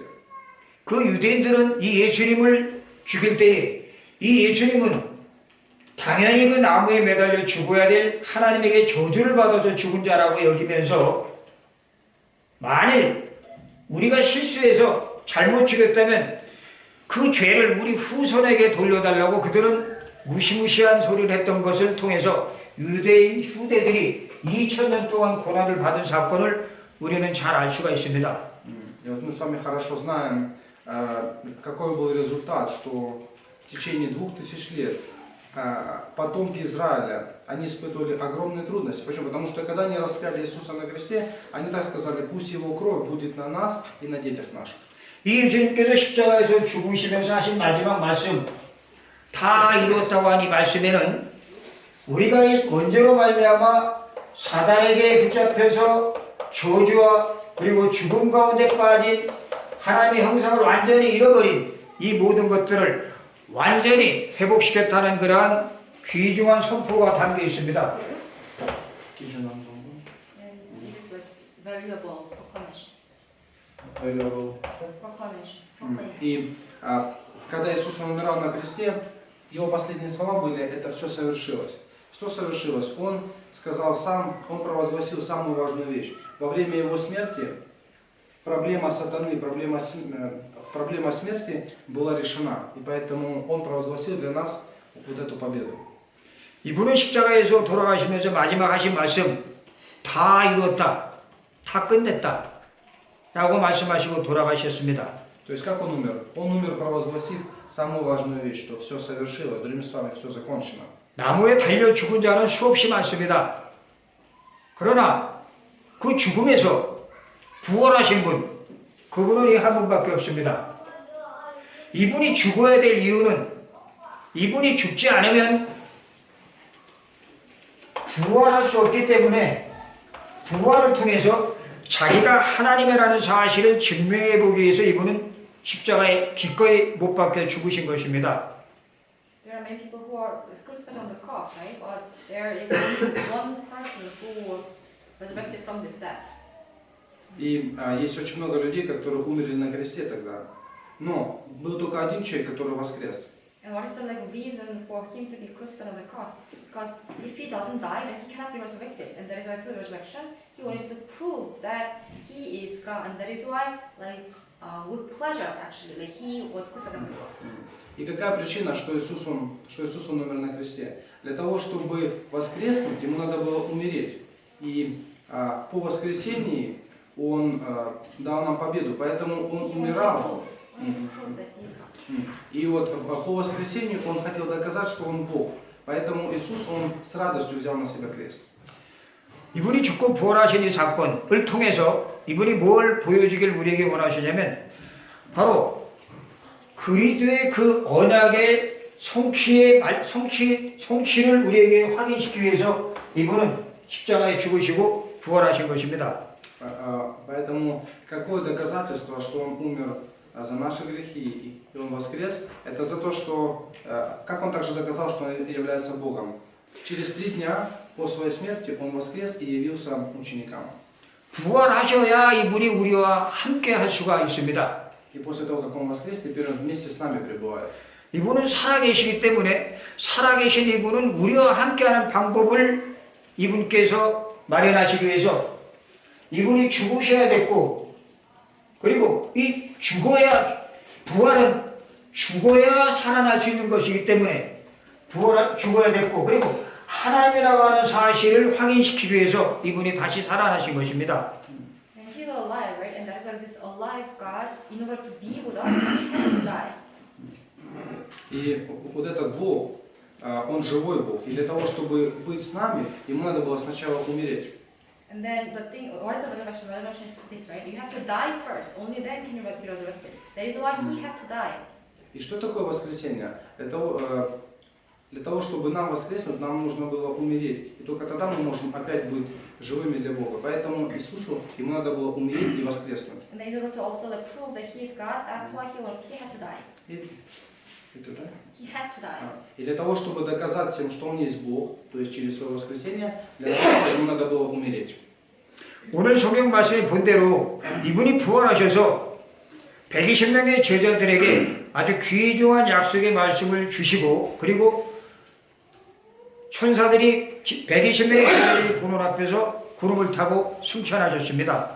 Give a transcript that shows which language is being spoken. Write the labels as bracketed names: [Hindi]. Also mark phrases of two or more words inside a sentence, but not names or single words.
[Korean] 그 유대인들은 이 예수님을 죽일 때에 이 예수님은 당연히 그 나무에 매달려 죽어야 될 하나님에게 저주를 받아서 죽은 자라고 여기면서 만일 우리가 실수해서 잘못 죽였다면 그 죄를 우리 후손에게 돌려달라고 그들은 무시무시한 소리를 했던 것을 통해서 유대인 후대들이 2000년 동안 고난을 받은 사건을 우리는 잘 알 수가 있습니다. [Russian] И вот мы с вами хорошо знаем, какой был результат, что в течение 2000 лет потомки Израиля, они испытывали огромные трудности. Почему? Потому что когда они распяли Иисуса на кресте, они так сказали, пусть Его кровь будет на нас и на детях наших. [Korean] 이 예수님께서 십자가에서 죽으시면서 하신 마지막 말씀 다 이루었다고 한 이 말씀에는 우리가 언제로 말미암아 사단에게 붙잡혀서 저주와 그리고 죽음 가운데 빠진 하나님의 형상을 완전히 잃어버린 이 모든 것들을 완전히 회복시켰다는 그러한 귀중한 선포가 담겨 있습니다. [English] And it is like valuable proclamation. Proclamation. [Russian] И когда Иисус умирал на кресте, Его последние слова были, это все совершилось. Что совершилось? Он сказал сам, он провозгласил самую важную вещь. Во время Его смерти проблема сатаны, проблема смерти была решена. И поэтому Он провозгласил для нас вот эту победу. [Korean] 이분은 십자가에서 돌아가시면서 마지막 하신 말씀 다 이루었다. 다 끝냈다. 라고 말씀하시고 돌아가셨습니다. [Russian] То есть как Он умер? Он умер, провозгласив самую важную вещь, что все совершилось, другими словами, все закончено. [Korean] 나무에 달려 죽은 자는 수없이 많습니다. 그러나 그 죽음에서 부활하신 분, 그분은 이 한 분밖에 없습니다. 이분이 죽어야 될 이유는 이분이 죽지 않으면 부활할 수 없기 때문에 부활을 통해서 자기가 하나님이라는 사실을 증명해 보기 위해서 이분은 십자가에 기꺼이 못 박혀 죽으신 것입니다. [English] There are many people who are crucified on the cross, right? But there is only one person who resurrected from this death. [Russian] И есть очень много людей, которые умерли на кресте тогда. Но был только один человек, который воскрес. [English] And what is the like reason for him to be crucified on the cross? Because if he doesn't die, then he cannot be resurrected. And that is why through the resurrection, he wanted to prove that he is God. And that is why, like, with pleasure actually, like he was crucified on the cross. [Russian] И какая причина, что Иисус он умер на кресте? Для того, чтобы воскреснуть, ему надо было умереть. И по воскресении он дал нам победу, поэтому он умирал. И вот по воскресению он хотел доказать, что он Бог. Поэтому Иисус, он с радостью взял на себя крест. [Korean] 이분이 죽고 부활하신 이 사건을 통해서 이분이 뭘 보여주길 우리에게 원하시냐면 바로 그리스도의 그 언약의 성취를 우리에게 확인시키기 위해서 이분은 십자가에 죽으시고 부활하신 것입니다. [Russian] Поэтому какое доказательство, что он умер за наши грехи и он воскрес, это за то, что как он также доказал, что он является Богом. Через 3 дня по своей смерти он воскрес и явился ученикам. [Korean] 부활하셔야 이분이 우리와 함께 할 수가 있습니다. [Russian] И после того, как он воскрес, теперь он вместе с нами пребывает. [Korean] 이분은 살아계시기 때문에 살아계신 이분은 우리와 함께하는 방법을 이분께서 마련하시기 위해서 이분이 죽으셔야 됐고 그리고 이 부활은 죽어야 살아날 수 있는 것이기 때문에 죽어야 됐고 그리고 하나님이라고 하는 사실을 확인시키기 위해서 이분이 다시 살아나신 것입니다. [English] And he's alive, right? And that's like this alive God, in order to be with us, he had to die. [Russian] И вот этот Бог, Он живой Бог. И для того, чтобы быть с нами, Ему надо было сначала умереть. [English] And then the thing, what is the resurrection? Resurrection is this, right? You have to die first. Only then can you be resurrected. That is why he had to die. [Russian] И что такое воскресение? Для того, чтобы нам воскреснуть, нам нужно было умереть. И только тогда мы можем опять быть живыми для Бога. Поэтому Иисусу, Ему надо было умереть и воскреснуть. [English] And in order to also like prove that he is God, that's why he had to die. [Russian] И туда? [English] He had to die. [Russian] И для того, чтобы доказать всем, что Он есть Бог, то есть через свое воскресение, для этого Ему надо было умереть. [Korean] 오늘 성경 말씀에 본 대로 이분이 부활하셔서 120명의 제자들에게 아주 귀중한 약속의 말씀을 주시고 그리고 천사들이 120명의 제자들이 보는 앞에서 구름을 타고 승천하셨습니다.